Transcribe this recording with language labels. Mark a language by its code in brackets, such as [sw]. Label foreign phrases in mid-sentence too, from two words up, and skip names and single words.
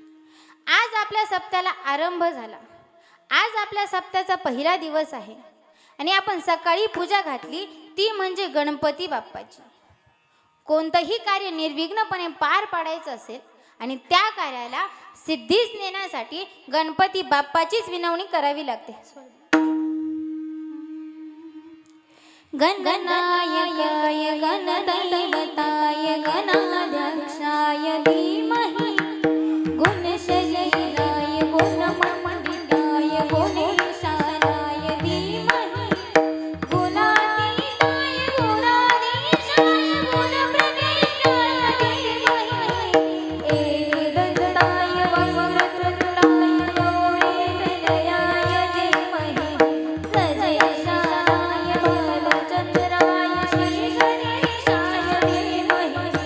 [mr] आज आपल्या सप्त्याला आरंभ झाला. आज आपल्या सप्त्याचा पहिला दिवस आहे आणि आपण सकाळी पूजा घातली ती म्हणजे गणपती बाप्पाची. कोणतंही कार्य निर्विघ्नपणे पार पाडायचं असेल आणि त्या कार्याला सिद्धीस नेण्यासाठी गणपती बाप्पाचीच विनवणी करावी लागते. [sa] गणनायकाय गणदैवताय गणाध्यक्षाय धीमहि गुणशरीराय गुणमण्डिताय गुणेशानाय धीमहि गुणातीताय गुणाधीशाय गुणप्रविष्टाय धीमहि एकदन्ताय वक्रतुण्डाय गौरीतनयाय धीमहि सजेशानाय बालचन्द्राय श्रीगणेशाय धीमहि